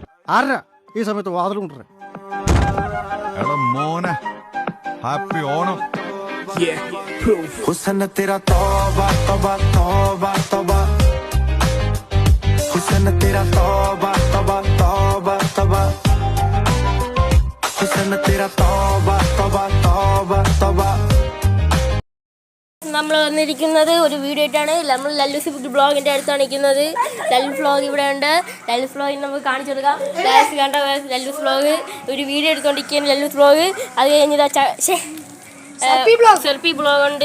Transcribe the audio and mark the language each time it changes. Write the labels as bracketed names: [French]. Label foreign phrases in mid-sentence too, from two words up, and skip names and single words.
[Malayalam] ആരാ ഈ സമയത്ത് വാതിൽ കൊണ്ടുവരാൻ? എടാ മോനെ, ഹാപ്പി ഓണം. [Hindi] हुस्न तेरा तौबा तौबा तौबा तौबा, हुस्न तेरा तौबा तौबा तौबा तौबा, हुस्न तेरा तौबा तौबा तौबा तौबा. [Malayalam] നമ്മൾ വന്നിരിക്കുന്നത് ഒരു വീഡിയോ ആയിട്ടാണ്. നമ്മൾ ലല്ലൂസ് ബ്ലോഗിൻ്റെ അടുത്താണ് നിൽക്കുന്നത്. ലല്ലൂസ് വ്ലോഗ് ഇവിടെ ഉണ്ട്. ലല്ലൂസ് വ്ലോഗിൽ നമുക്ക് കാണിച്ചു കൊടുക്കാം. കണ്ട ലല്ലൂസ് വ്ലോഗ് ഒരു വീഡിയോ എടുത്തുകൊണ്ടിരിക്കുകയാണ്. ലല്ലൂസ് വ്ലോഗ് അത് കഴിഞ്ഞിട്ട് സെൽഫി ബ്ലോഗ് ഉണ്ട്.